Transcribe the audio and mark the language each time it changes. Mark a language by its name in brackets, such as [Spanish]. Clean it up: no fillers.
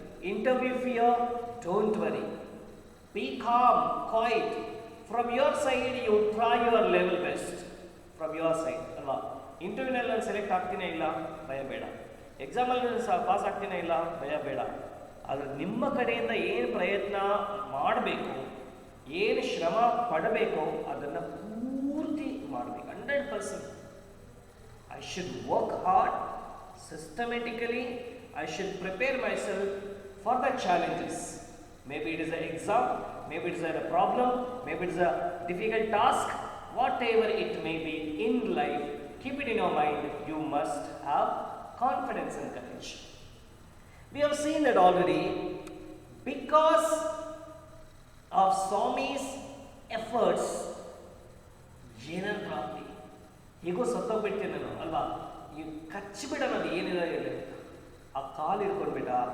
[English] Interview fear, don't worry. Be calm, quiet. From your side, you try your level best. From your side, ಅಲ್ವಾ? [Kannada] ಇಂಟರ್ವ್ಯೂನಲ್ಲಿ ನಾನು select ಆಗ್ತೀನಿ ಇಲ್ಲ, ಭಯ ಬೇಡ. ಎಕ್ಸಾಮಲ್ಲಿ ನಾನು ಪಾಸ್ ಆಗ್ತೀನಿ ಇಲ್ಲ, ಭಯ ಬೇಡ. ಆದರೆ ನಿಮ್ಮ ಕಡೆಯಿಂದ ಏನು ಪ್ರಯತ್ನ ಮಾಡಬೇಕು, ಏನು ಶ್ರಮ ಪಡಬೇಕು, ಅದನ್ನು ಪೂರ್ತಿ ಮಾಡಬೇಕು. 100%. [English] I should work hard, systematically. I should prepare myself for the challenges. Maybe it is an exam, maybe it is a problem, maybe it is a difficult task, whatever it may be in life, keep it in your mind. You must have confidence and courage. We have seen that already. Because of Swami's efforts, [Kannada] ಏನಾದ್ರು ಆಗಲಿ, ಹೀಗೋ ಸತ್ತೋಗ್ಬಿಡ್ತೀನಿ ನಾನು ಅಲ್ವಾ, ಈ ಕಚ್ಚಿಬಿಡೋಣ, ಅದು ಏನಿದೆ ಇಲ್ಲ, ಆ ಕಾಲು ಹಿಡ್ಕೊಂಡ್ಬಿಟ್ಟ.